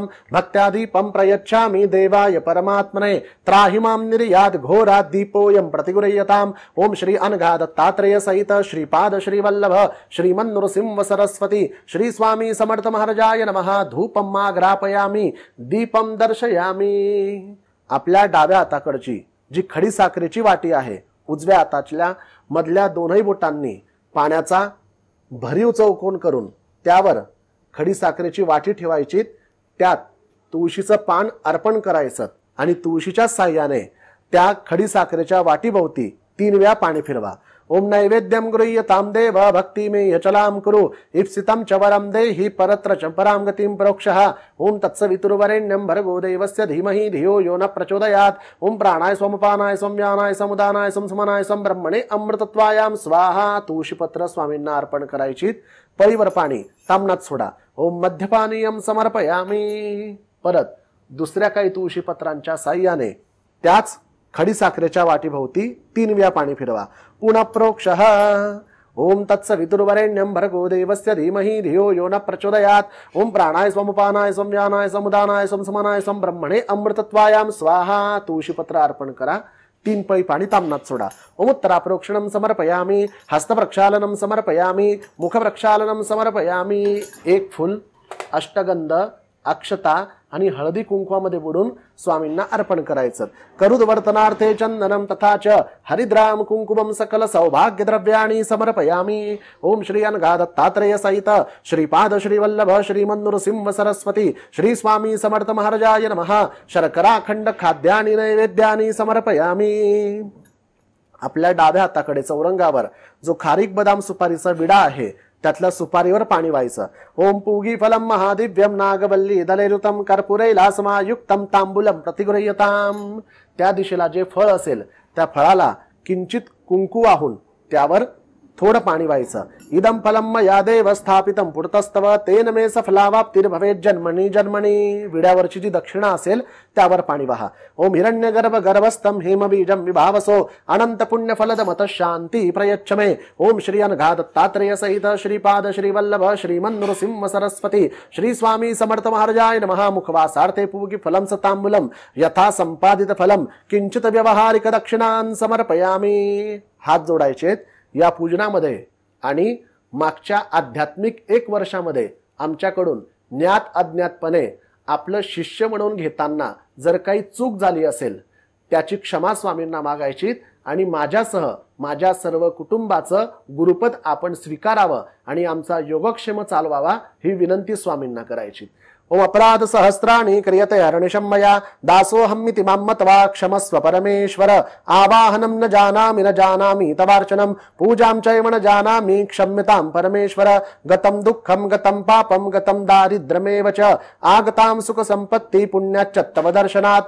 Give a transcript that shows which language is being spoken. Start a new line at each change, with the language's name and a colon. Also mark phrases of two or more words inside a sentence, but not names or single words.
Sanskrit: भक्त्या दीपं प्रयच्छामि देवाय परमात्मने त्राहिमां निर्याद घोरात् दीपोयं प्रतिगृह्यताम्। ओम श्री अनघा दत्तात्रेय सहित श्रीपाद श्रीवल्लभ श्रीमन्नृसिंह सरस्वती श्री स्वामी समर्थ महाराजाय नमः। धूपं माग्रापयामि दीपं दर्शयामि।
Marathi: आपल्या डाव्या हाताकडची जी खडी साखरेची वाटी आहे उजव्या हाताच्या मधल्या दोनही बोटांनी पाण्याचा भरीव चौकोन करून त्यावर खडी साखरेची वाटी ठेवायची। त्यात तुळशीचं पान अर्पण करायचं आणि तुळशीच्या साह्याने त्या खडी साखरेच्या वाटीभोवती 3 वेळा पाणी फिरवा।
Sanskrit: ओम नैवेद्यं गृह्यतां देव भक्तिमेय चलां कुरु इप्सितं च वरं देहि परत्र च परां गतिं प्रोक्षः। ओम तत्सवितुर्वरेण्यं भर्गो देवस्य धीमहि धियो यो न प्रचोदयात्। ओम प्राणाय सोमपानाय संव्यानाय समुदानाय समसमनाय संब्रह्मणे अमृतत्वायां स्वाहा।
Marathi: तुळशीपत्र स्वामींना अर्पण करायची। पळीवर पाणी तामणात सोडा।
Sanskrit: ओम मध्यपानीयं समर्पयामि।
Marathi: परत दुसऱ्या काही तुळशीपत्रांच्या साह्याने त्याच खडी साखरेच्या वाटीभोवती 3 वेळा पाणी फिरवा।
Sanskrit: पुनः प्रोक्षः। ओम तत्सवितुर्वरेण्यं भर्गो देवस्य धीमहि धियो यो न प्रचोदयात्। ओम प्राणाय सोमपानाय संव्यानाय समुदानाय समसमनाय संब्रह्मणे अमृतत्वायां स्वाहा।
Marathi: तुळशीपत्र अर्पण करा। 3 पळी पाणी तामणात सोडा।
Sanskrit: ओम उत्तराप्रोक्षणं समर्पयामि हस्तप्रक्षालनं समर्पयामि मुखप्रक्षालनं समर्पयामि।
Marathi: 1 फूल अष्टगंध अक्षता आणि हळदी कुंकवामध्ये बुडून स्वामींना अर्पण करायचं।
Sanskrit: करुद्वर्तनार्थे चंदनं तथा च हरिद्राम कुंकुमं सकल सौभाग्य द्रव्याणि समर्पयामि। ओम श्री अनघा दत्तात्रेय सहित श्रीपाद श्रीवल्लभ श्रीमन्नृसिंह सरस्वती श्री स्वामी समर्थ महाराजाय नमः। शर्कराखंड खाद्यानि नैवेद्यानि समर्पयामि।
Marathi: आपल्या डाव्या हाताकडे चौरंगावर जो खारीक बदाम सुपारीचा विडा आहे त्यातल्या सुपारीवर पाणी व्हायचं।
Sanskrit: ओम पूगी फलम महादिव्यम नागवल्ली दलेरुतम कर्पूरैलासमायुक्तम तांबूलम प्रतिगृह्यताम।
Marathi: त्या दिशेला जे फळ असेल त्या फळाला किंचित कुंकू वाहून त्यावर थोडं पाणी व्हायचं.
Sanskrit: इदं फलं मया देव स्थापितं पुरतस्तव तेन मे सफलावाप्तिर्भवेत् जन्मनी जन्मनी.
Marathi: विड्यावरची जी दक्षिणा असेल त्यावर पाणी वाहा.
Sanskrit: ओम हिरण्यगर्भ गर्भस्थं हेमबीजं विभावसो अनंत पुण्य फलदमत शांती प्रयच्छ मे. ओम श्री अनघा दत्तात्रेय सहित श्रीपाद श्रीवल्लभ श्रीमन्नृसिंह सरस्वती श्री स्वामी समर्थ महाराजाय नमः. मुखवासार्थे पूगी फलं सतांबूलम यथा संपादित फलम किंचित व्यवहारिक दक्षिणां समर्पयामी.
Marathi: हात जोडायचे या पूजनामध्ये. आणि मागच्या आध्यात्मिक 1 वर्षामध्ये आमच्याकडून ज्ञात अज्ञातपणे आपलं शिष्य म्हणून घेताना जर काही चूक झाली असेल त्याची क्षमा स्वामींना मागायची आणि माझ्यासह माझ्या सर्व कुटुंबाचं गुरुपद आपण स्वीकारावं आणि आमचा योगक्षेम चालवावा ही विनंती स्वामींना करायची.
Sanskrit: ओम अपराध सहस्राणि क्रियते हरणिशं मया दासोऽहमिति मां मत्वा क्षमस्व परमेश्वर. आवाहनं न जानामि तवार्चनं पूजां चैव न जानामि क्षम्यतां परमेश्वर. गतं दुःखं गतं पापं गतं दारिद्र्यमेव च आगतां सुख संपत्ति पुण्याच्च तव दर्शनात्.